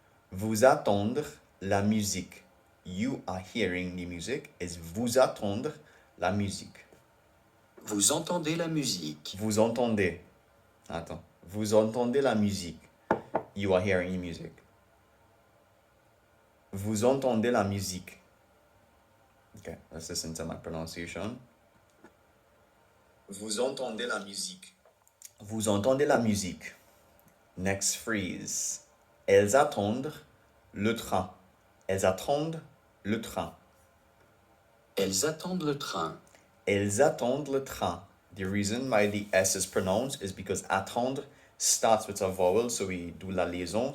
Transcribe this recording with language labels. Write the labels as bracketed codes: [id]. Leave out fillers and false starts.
[fr] Vous attendre la musique. [en] You are hearing the music. [fr] Is vous attendre la musique. Vous entendez la musique. Vous entendez. Attends. Vous entendez la musique. [en] You are hearing music. [fr] Vous entendez la musique. [en] Okay, let's listen to my pronunciation. [fr] Vous entendez la musique. Vous entendez la musique. [en] Next phrase. [fr] Elles attendent le train. Elles attendent le train. Elles attendent le train. Elles attendent le train. [en] The reason why the S is pronounced is because attendre starts with a vowel, so we do la liaison.